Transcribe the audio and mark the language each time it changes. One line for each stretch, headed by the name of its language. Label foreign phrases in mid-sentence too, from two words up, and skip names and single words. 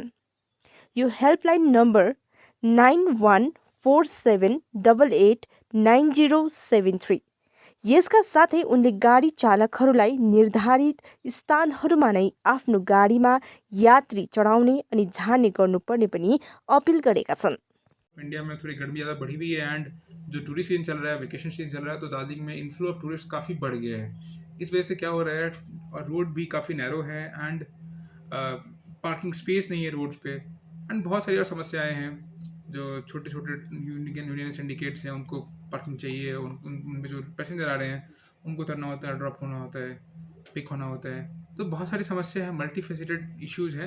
Nepali: यो
English: helpline number
Nepali: 9147889073। यसका साथै उनले गाडी चालकहरूलाई निर्धारित स्थानहरूमा नै आफ्नो गाडीमा यात्री चढाउने अनि झार्ने गर्नुपर्ने पनि अपील गरेका छन्।
Hindi: इंडिया में थोड़ी गर्मी ज़्यादा बढ़ी हुई है एंड जो
English: tourist season
Hindi: चल रहा है,
English: vacation season
Hindi: चल रहा है, तो दार्जिलिंग में
English: inflow of tourist
Hindi: काफ़ी बढ़ गया है। इस वजह से क्या हो रहा है, और रोड भी काफ़ी नैरो है एंड
English: parking space
Hindi: नहीं है रोड्स पे एंड बहुत सारी और समस्याएं हैं। जो छोटे छोटे
English: union syndicates
Hindi: हैं उनको पार्किंग चाहिए, उनमें जो पैसेंजर आ रहे हैं उनको उतरना होता है, ड्रॉप होना होता है, पिक होना होता है, तो बहुत सारी समस्या है,
English: multi faceted issues
Hindi: हैं।